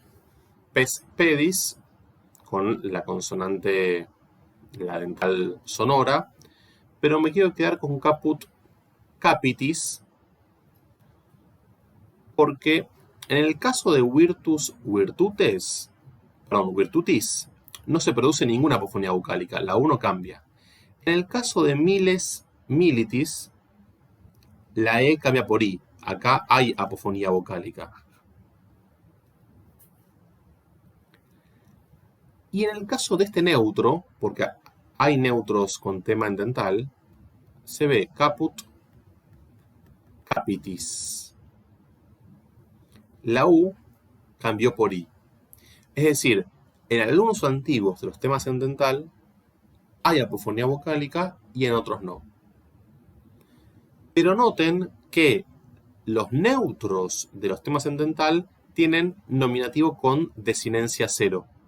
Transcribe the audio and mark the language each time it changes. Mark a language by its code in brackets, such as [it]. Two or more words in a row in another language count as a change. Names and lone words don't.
[la] Pes pedis, [es] con la consonante, la dental sonora, pero me quiero quedar con [la] caput capitis, [es] porque en el caso de [la] virtus virtutes, virtutis, [es] no se produce ninguna apofonía vocálica, la 1 cambia. En el caso de [la] miles militis, [es] la E cambia por I, acá hay apofonía vocálica. Y en el caso de este neutro, porque hay neutros con tema en dental, se ve [la] caput capitis. [es] La U cambió por I. Es decir, en algunos antiguos de los temas en dental hay apofonía vocálica y en otros no. Pero noten que los neutros de los temas en dental tienen nominativo con desinencia 0.